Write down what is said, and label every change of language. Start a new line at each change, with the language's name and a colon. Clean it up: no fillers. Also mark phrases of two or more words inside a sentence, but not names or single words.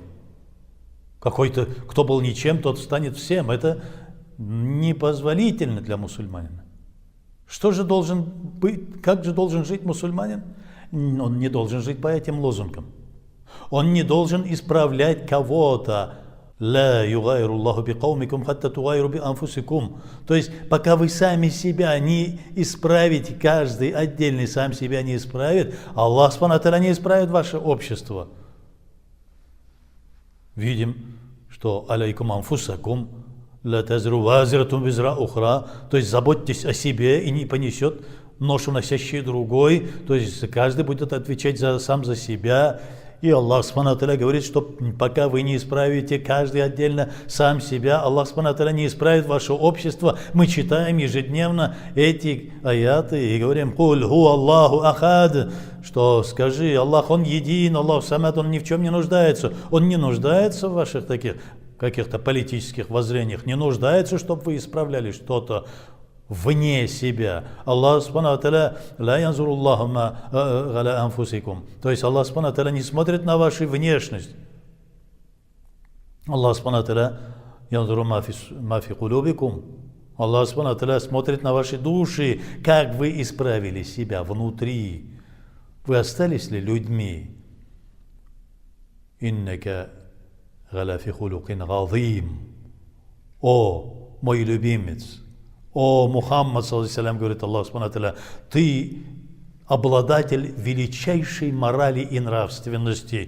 Russian: Какой-то, кто был ничем, тот станет всем. Это непозволительно для мусульманина. Что же должен быть, как же должен жить мусульманин? Он не должен жить по этим лозунгам. Он не должен исправлять кого-то.
Arabic: لا يغير الله بقومكم حتى تغيروا بأنفسكم.
Russian: То есть, пока вы сами себя не исправите, каждый отдельный сам себя не исправит, Аллах
Arabic: سبحانه وتعالى
Russian: не исправит ваше общество. Видим, что
Arabic: عليكم أنفسكم لا تزر وازرة وزر أخرى.
Russian: То есть, заботьтесь о себе и не понесет ношу носящий другой. То есть, каждый будет отвечать сам за себя. И Аллах
Arabic: سبحانه وتعالى
Russian: говорит, что пока вы не исправите каждый отдельно сам себя, Аллах
Arabic: سبحانه وتعالى
Russian: не исправит ваше общество. Мы читаем ежедневно эти аяты и говорим:
Arabic: «قل هو الله أحد»,
Russian: что скажи: Аллах, Он един,
Arabic: الله الصمد,
Russian: Он ни в чем не нуждается. Он не нуждается в ваших таких каких-то политических воззрениях, не нуждается, чтобы вы исправляли что-то вне себя.
Arabic: الله سبحانه وتعالى لا ينظر الله على أنفسكم.
Russian: То есть Аллах
Arabic: سبحانه وتعالى
Russian: не смотрит на вашу внешность.
Arabic: الله سبحانه وتعالى ينظر ما في قلوبكم.
Russian: Аллах
Arabic: سبحانه وتعالى
Russian: смотрит на ваши души, как вы исправили себя внутри. Вы остались ли людьми?
Arabic: إنك على في خلق عظيم.
Russian: О, мой любимец! О, Мухаммад, саллаллаху, говорит Аллах
Arabic: سبحانه وتعالى,
Russian: ты обладатель величайшей морали и нравственности.